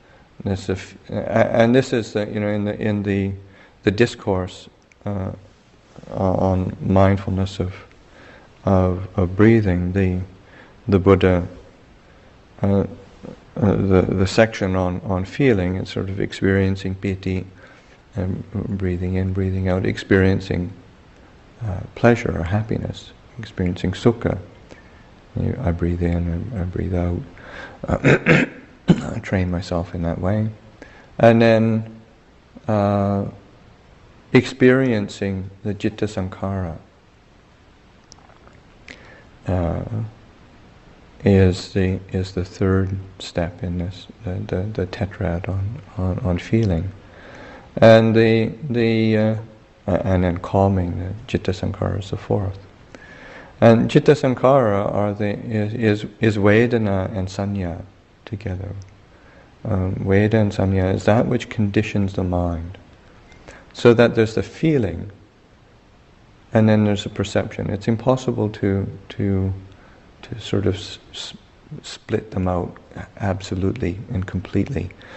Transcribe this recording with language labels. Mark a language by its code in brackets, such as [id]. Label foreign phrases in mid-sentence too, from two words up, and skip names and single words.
[en] this, and this is in the discourse on mindfulness of breathing, the Buddha, the section on feeling, it's sort of experiencing piti, and breathing in, breathing out, experiencing pleasure or happiness, experiencing sukha. I breathe in, I breathe out. I train myself in that way. And then experiencing the [pi] citta sankhara [en] is the third step in this, the tetrad on feeling. And and then calming, the [pi] citta sankhara [en] is the fourth. And [pi] citta sankhara [en] is Vedana and Sanya together. Veda and Sanya is that which conditions the mind, so that there's the feeling, and then there's a perception. It's impossible to sort of split them out absolutely and completely.